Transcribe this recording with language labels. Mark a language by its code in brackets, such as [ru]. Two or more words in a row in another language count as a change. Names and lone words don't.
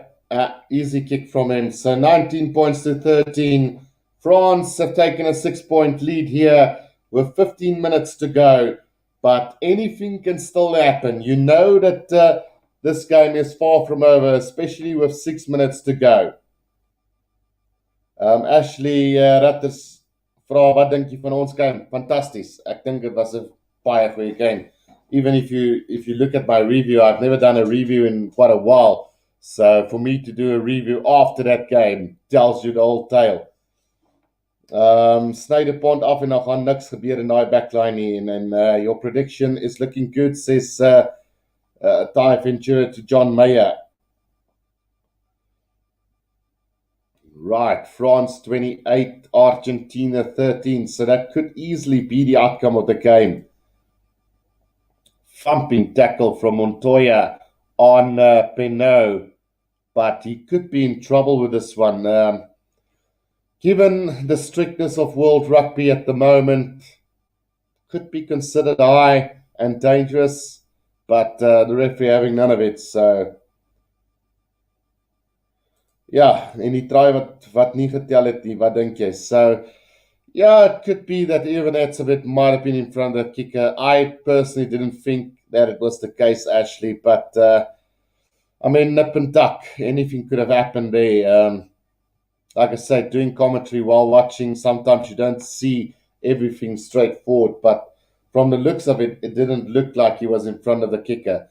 [en] Easy kick from him. So 19 points to 13. France have taken a 6-point lead here with 15 minutes to go. But anything can still happen. You know that this game is far from over, especially with 6 minutes to go. [af] Ashley Ratters vra, wat dink jy van ons game? Fantasties. Ek dink dit was 'n baie goeie game. [en] Even if you look at my review, I've never done a review in quite a while. So for me to do a review after that game tells you the whole tale. [af] Snyder Pond af en dan gaan niks gebeur in daai backline nie. [en] And your prediction is looking good, says Ty Ventura to John Mayer. Right, France 28, Argentina 13. So that could easily be the outcome of the game. Thumping tackle from Montoya on Pinot, but he could be in trouble with this one. Given the strictness of world rugby at the moment, could be considered high and dangerous, but the referee having none of it. So, yeah, [af] en die try wat nie getel het nie, wat dink jy? [en] So, yeah, it could be that even that's a bit might have been in front of the kicker. I personally didn't think that it was the case, Ashley, but I mean, nip and tuck, anything could have happened there. Like I said, doing commentary while watching, sometimes you don't see everything straightforward, but from the looks of it, it didn't look like he was in front of the kicker.